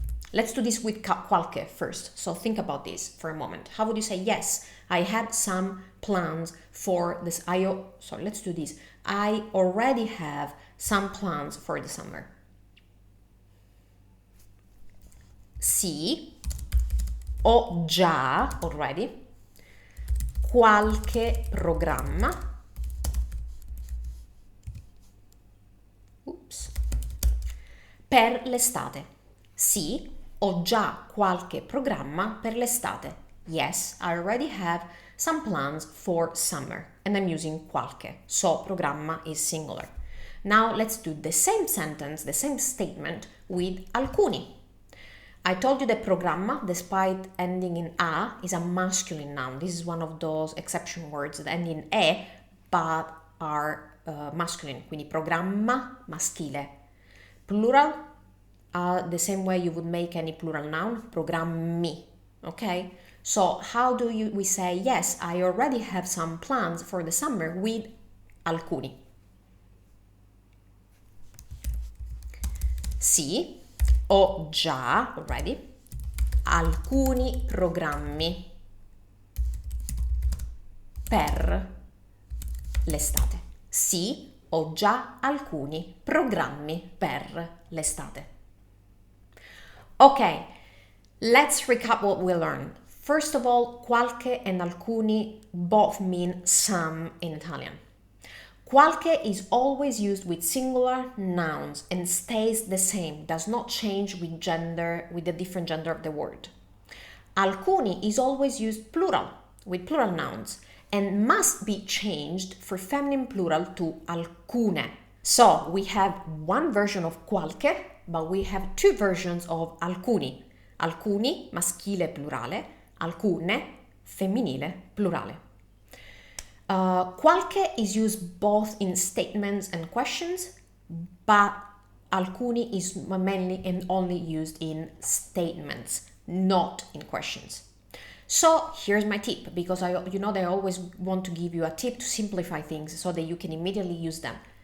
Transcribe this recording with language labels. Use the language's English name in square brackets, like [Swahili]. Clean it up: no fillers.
[English] Let's do this with qualche first. So think about this for a moment. How would you say, yes, I had some plans for this. Let's do this. I already have some plans for the summer. [Italian] Sì, ho già, [English] already, [Italian] qualche programma. Per l'estate. Sì, ho già qualche programma per l'estate. [English] Yes, I already have some plans for summer. And I'm using qualche. So programma is singular. Now let's do the same sentence, the same statement with alcuni. I told you that programma, despite ending in a, is a masculine noun. This is one of those exception words that end in e, but are masculine. [Italian] Quindi programma, maschile. [English] Plural, the same way you would make any plural noun, programmi, okay? So how do we say, yes, I already have some plans for the summer with alcuni? [Italian] Sì, ho già, [English] already, [Italian] alcuni programmi per l'estate. Sì, ho già alcuni programmi per l'estate. [English] Okay, let's recap what we learned. First of all, qualche and alcuni both mean some in Italian. Qualche is always used with singular nouns and stays the same, does not change with the different gender of the word. Alcuni is always used plural, with plural nouns, and must be changed for feminine plural to alcune. So we have one version of qualche, but we have two versions of alcuni. [Italian] Alcuni, maschile plurale, alcune, femminile plurale. [English] Qualche is used both in statements and questions, but alcuni is mainly and only used in statements, not in questions. So here's my tip, because I always want to give you a tip to simplify things so that you can immediately use them.